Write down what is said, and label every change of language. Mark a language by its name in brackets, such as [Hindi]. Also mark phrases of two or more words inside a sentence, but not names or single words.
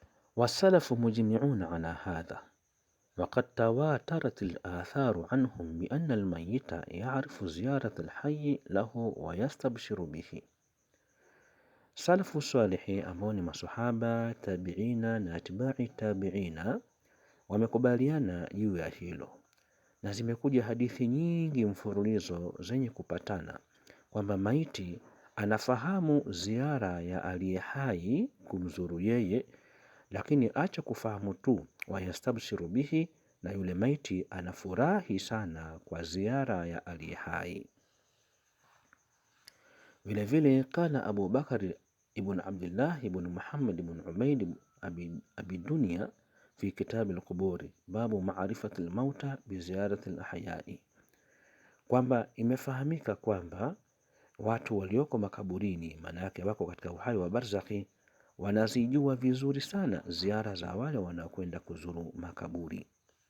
[Arabic] والسلف مجمعون على هذا، وقد تواترت الآثار عنهم بأن الميت يعرف زيارة الحي له ويستبشر به. [Swahili] Salafu salihi ambao ni masahaba, tabiina na atba'i tabiina wamekubaliana juu ya hilo, na zimekuja hadithi nyingi mfululizo zenye kupatana kwamba maiti anafahamu ziara ya aliye hai kumzuru yeye, lakini acha kufahamu tu, [Arabic] ويستبشر به, [Swahili] na yule maiti anafurahi sana kwa ziara ya aliye hai. Vile vile kana Abu Bakar ibn Abdullah ibn Muhammad ibn Ubaid abi Dunya [Arabic] في كتاب القبور باب معرفة الموتى بزيارة الأحياء, [Swahili] kwamba imefahamika kwamba watu walioko makaburini, maana yake wako katika uhai wa barzakhi, wanazijua vizuri sana ziara za wale wanaokwenda kuzuru makaburi.